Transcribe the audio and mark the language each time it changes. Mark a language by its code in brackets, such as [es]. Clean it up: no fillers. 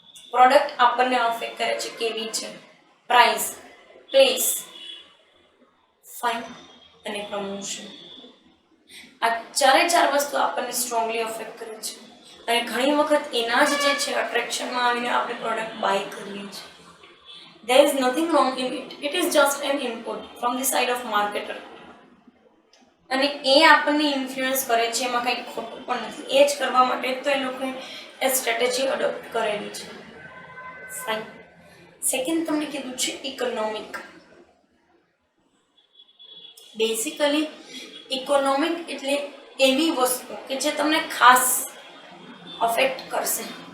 [gu] Product આપણને affect કરે છે, કેવી છે, પ્રાઇસ, પ્લેસ, ફાઇન, અને પ્રમોશન. આ ચાર વસ્તુ આપણને સ્ટ્રોંગલી અફેક્ટ કરે છે અને ઘણી વખત એના જ જે છે અટ્રેક્શનમાં આવીને આપણે પ્રોડક્ટ બાય કરીએ છીએ. [en] There is nothing wrong in it. It is just an input from the side of marketer. [gu] અને એ આપણને ઇન્ફ્લુઅન્સ કરે છે, એમાં કંઈ ખોટું પણ નથી. એ જ કરવા માટે તો એ લોકોએ એ સ્ટ્રેટેજી અડોપ્ટ કરેલી છે. ફાઇન. સેકન્ડ તમને કીધું છે ઇકોનોમિક. બેઝિકલી ઇકોનોમિક એટલે એવી વસ્તુ કે જે તમને ખાસ અફેક્ટ કરશે.